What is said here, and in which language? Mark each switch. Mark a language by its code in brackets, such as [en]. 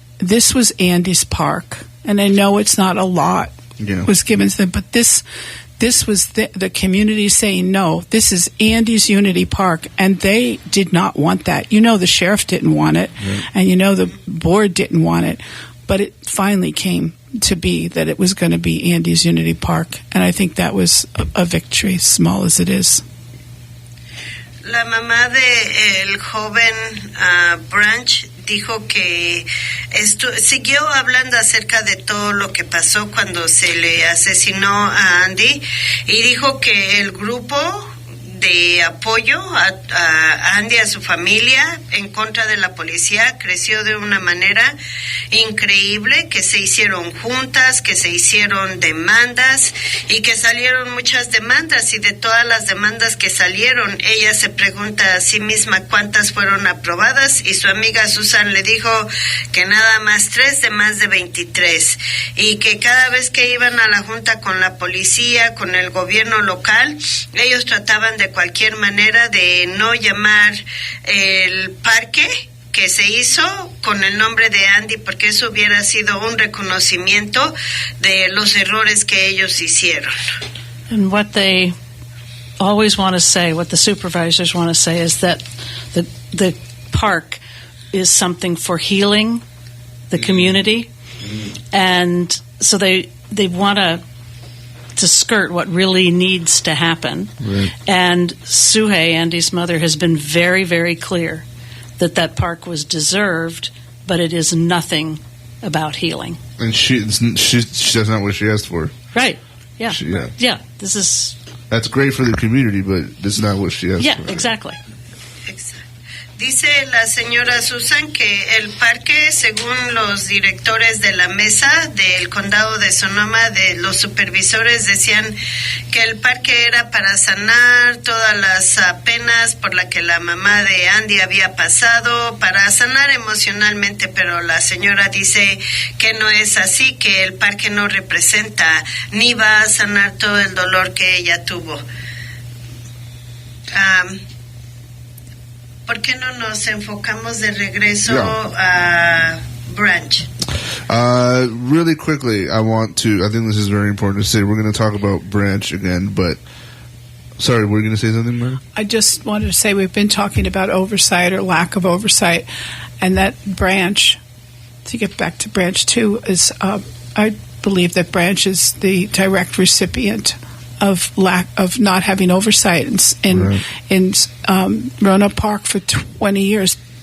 [en] This was Andy's park, and I know it's not a lot was given to them, but this was the community saying, no, this is Andy's Unity Park, and they did not want that. The sheriff didn't want it, and the board didn't want it, but it finally came to be that it was going to be Andy's Unity Park, and I think that was a victory, small as it is. [es] La mamá de el joven Branch dijo que siguió hablando acerca de todo lo que pasó cuando se le asesinó a Andy, y dijo que el grupo de apoyo a Andy, a su familia, en contra de la policía, creció de una manera increíble, que se hicieron juntas, que se hicieron demandas y que salieron muchas demandas, y de todas las demandas que salieron, ella se pregunta a sí misma cuántas fueron aprobadas, y su amiga Susan le dijo que nada más 3 de más de 23, y que cada vez que iban a la junta con la policía, con el gobierno local, ellos trataban de cualquier manera de no llamar el parque que se hizo con el nombre de Andy, porque eso hubiera sido un reconocimiento de los errores que ellos hicieron. [en] And what they always want to say, what the supervisors want to say, is that the park is something for healing the community, and so they want to skirt what really needs to happen. Right. And Suhei, Andy's mother, has been very, very clear that park was deserved, but it is nothing about healing. And that's not what she asked for. Right. Yeah. That's great for the community, but that's not what she asked for. Yeah, exactly. [es] Dice la señora Susan que el parque, según los directores de la mesa del condado de Sonoma, de los supervisores, decían que el parque era para sanar todas las penas por las que la mamá de Andy había pasado, para sanar emocionalmente, pero la señora dice que no es así, que el parque no representa ni va a sanar todo el dolor que ella tuvo. ¿Por qué no nos enfocamos de regreso a Branch? [en] Really quickly, I think this is very important to say, we're going to talk about Branch again, but, sorry, were you going to say something, Mary? I just wanted to say we've been talking about oversight or lack of oversight, and that Branch, to get back to Branch too, is, I believe that Branch is the direct recipient of not having oversight in Roanoke Park for 20 years.